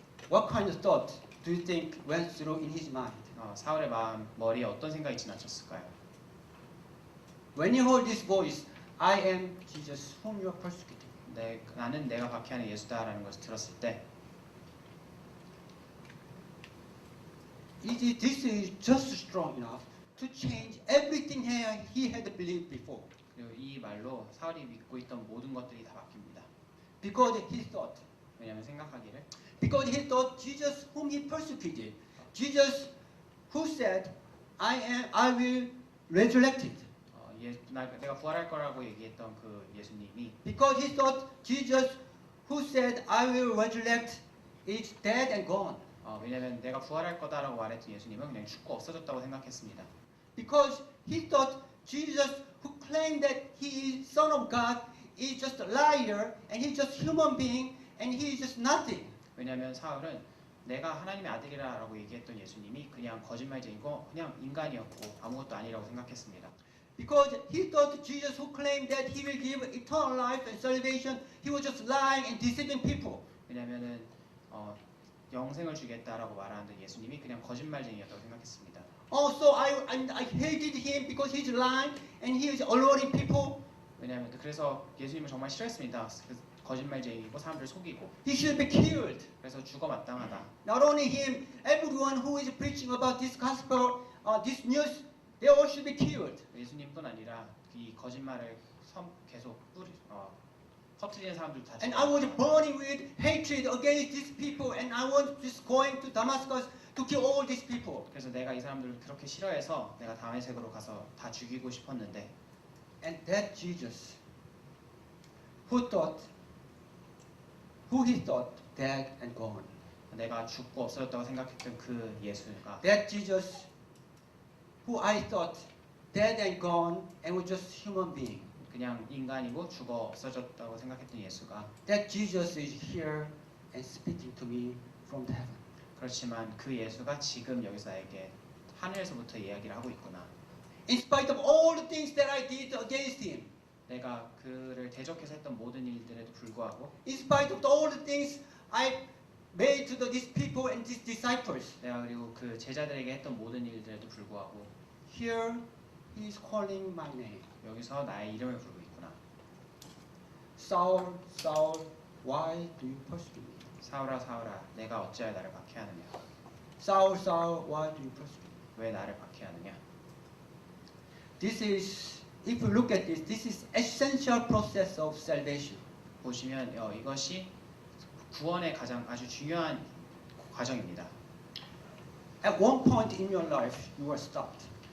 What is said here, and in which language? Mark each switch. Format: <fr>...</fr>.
<en>What kind of thought do you think went through in his mind?</en> <ko>사울의 머리에 어떤 생각이 지나쳤을까요?</ko> <en>When he heard this voice, I am Jesus whom you are persecuting.</en> <ko>나는 내가 박해하는 예수다라는 것을 들었을 때</ko> <en>This is just strong enough to change everything he had believed before.</en> <ko>그리고 이 말로 사울이 믿고 있던 모든 것들이 다 바뀝니다.</ko> <en>Because he thought.</en> <ko>왜냐하면 생각하기를</ko> <en>Because he thought Jesus whom he persecuted. Jesus who said, I will resurrect it.</en> <ko>내가 부활할 거라고 얘기했던 그 예수님이</ko> <en>Because he thought Jesus who said, I will resurrect is dead and gone.</en> <ko>왜냐하면 내가 부활할 거다라고 말했던 예수님은 그냥 죽고 없어졌다고 생각했습니다.</ko> <en>Because he thought Jesus who claimed that he is Son of God is just a liar and he's just human being and he is just nothing.</en> <ko>왜냐하면 사울은 내가 하나님의 아들이라고 얘기했던 예수님이 그냥 거짓말쟁이고 그냥 인간이었고 아무것도 아니라고 생각했습니다.</ko> <en>Because he thought Jesus who claimed that he will give eternal life and salvation, he was just lying and deceiving people.</en> <ko>왜냐하면은 영생을 주겠다라고 말하는 예수님이 그냥 거짓말쟁이였다고 생각했습니다.</ko> <en>So I hated him because he's lying and he is alluring people.</en> <ko>왜냐하면 그래서 예수님을 정말 싫어했습니다. 거짓말쟁이고 사람들을 속이고.</ko> <en>He should be killed.</en> <ko>그래서 죽어 마땅하다.</ko> <en>Not only him, everyone who is preaching about this gospel, this news, they all should be killed.</en> <ko>예수님뿐 아니라 이 거짓말을 계속 퍼뜨리는 사람들 다.</ko> <en>And I was burning with hatred against these people, and I was just going to Damascus to kill all these people.</en> <ko>그래서 내가 이 사람들을 그렇게 싫어해서 내가 다메섹으로 가서 다 죽이고 싶었는데.</ko> <en>And that Jesus, who he thought dead and gone.</en> <ko>내가 죽고 없어졌다고 생각했던 그 예수가.</ko> <en>That Jesus, who I thought dead and gone and was just human being.</en> <ko>그냥 인간이고 죽어 없어졌다고 생각했던 예수가.</ko> <en>That Jesus is here and speaking to me from the heaven.</en> <ko>그렇지만 그 예수가 지금 여기서 나에게 하늘에서부터 이야기를 하고 있구나.</ko> <en>In spite of all the things that I did against him.</en> <ko>내가 그를 대적해서 했던 모든 일들에도 불구하고.</ko> <en>In spite of all the things I made to these people and these disciples.</en> <ko>내가 그리고 그 제자들에게 했던 모든 일들에도 불구하고.</ko> <en>Here he is calling my name.</en> <ko>여기서 나의 이름을 부르고 있구나.</ko> <en>Saul, Saul, why do you persecute me?</en> <ko>사울아 사울아 내가 어찌하여 나를 박해하느냐.</ko> <en>Saul, Saul, why do you persecute me?</en> <ko>왜 나를 박해하느냐.</ko> <en>This is, if you look at this, this is essential process of salvation.</en> <ko>보시면 이것이 구원의 가장 아주 중요한 과정입니다.</ko> <en>At one point in your life, you are stopped.</en>